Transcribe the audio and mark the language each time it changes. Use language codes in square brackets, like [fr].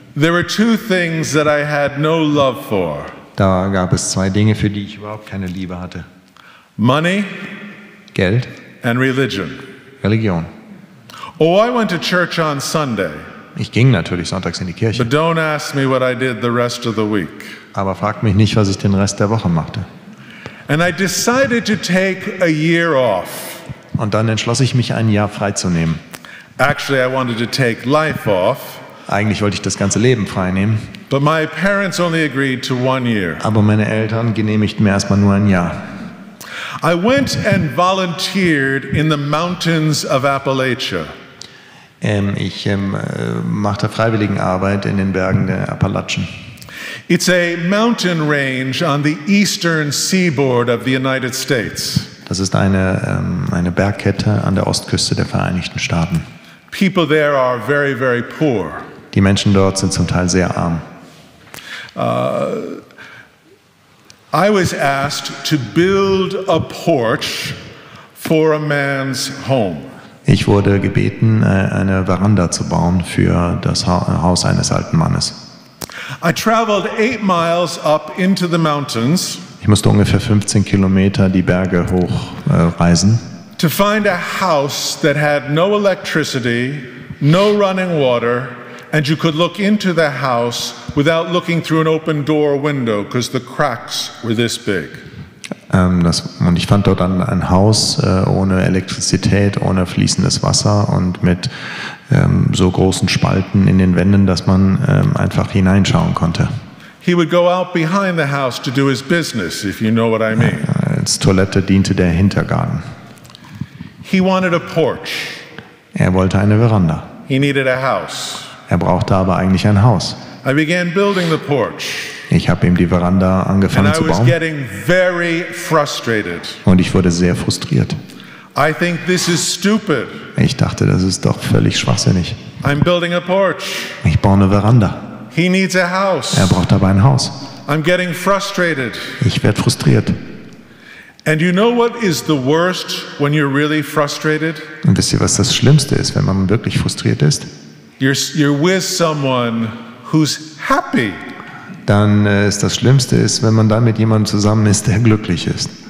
[en] there were two things that I had no love for. [de] da gab es zwei Dinge, für die ich überhaupt keine Liebe hatte. [en] Money [de] Geld, [en] and religion. [de] Religion. [en] Oh, I went to church on Sunday, [de] Ich ging natürlich sonntags in die Kirche, [en] but don't ask me what I did the rest of the week. [de] aber fragt mich nicht, was ich den Rest der Woche machte. [en] And I decided to take a year off. [de] Und dann entschloss ich mich, ein Jahr freizunehmen. [en] Actually, I wanted to take life off, [de] Eigentlich wollte ich das ganze Leben freinehmen, [en] but my parents only agreed to 1 year. [de] aber meine Eltern genehmigten mir erstmal nur ein Jahr. [en] I went and volunteered in the mountains of Appalachia. [de] Ich machte Freiwilligenarbeit in den Bergen der Appalachen. [en] It's a mountain range on the eastern seaboard of the United States. [de] Das ist eine Bergkette an der Ostküste der Vereinigten Staaten. [en] People there are very, very poor. [de] Die Menschen dort sind zum Teil sehr arm. [en] I was asked to build a porch for a man's home. [de] Ich wurde gebeten, eine Veranda zu bauen für das Haus eines alten Mannes. [en] I traveled 8 miles up into the mountains [de] Ich musste ungefähr 15 Kilometer die Berge hochreisen, [en] to find a house that had no electricity, no running water, and you could look into the house without looking through an open door or window because the cracks were this big. [de] und ich fand dort ein Haus ohne Elektrizität, ohne fließendes Wasser und mit so großen Spalten in den Wänden, dass man einfach hineinschauen konnte. [en] He would go out behind the house to do his business, if you know what I mean. [de] Als Toilette diente der Hintergarten. [en] He wanted a porch. [de] Er wollte eine Veranda. [en] He needed a house. [de] Er brauchte aber eigentlich ein Haus. [en] I began building the porch, [de] Ich habe ihm die Veranda [en] and [de] angefangen [en] I [de] zu [en] was [de] bauen [en] getting very frustrated. [de] und ich wurde sehr frustriert. [en] I think this is stupid. [de] Ich dachte, das ist doch völlig schwachsinnig. [en] I'm building a porch. [de] Ich baue eine Veranda. [en] He needs a house. [de] Er braucht aber ein Haus. [en] I'm getting frustrated. [de] Ich werde frustriert. [en] And you know what is the worst when you're really frustrated? [de] Und wisst ihr, was das Schlimmste ist, wenn man wirklich frustriert ist? [en] You're with someone who's happy. [de] Dann ist das Schlimmste ist, wenn man dann mit jemandem zusammen ist, der glücklich ist.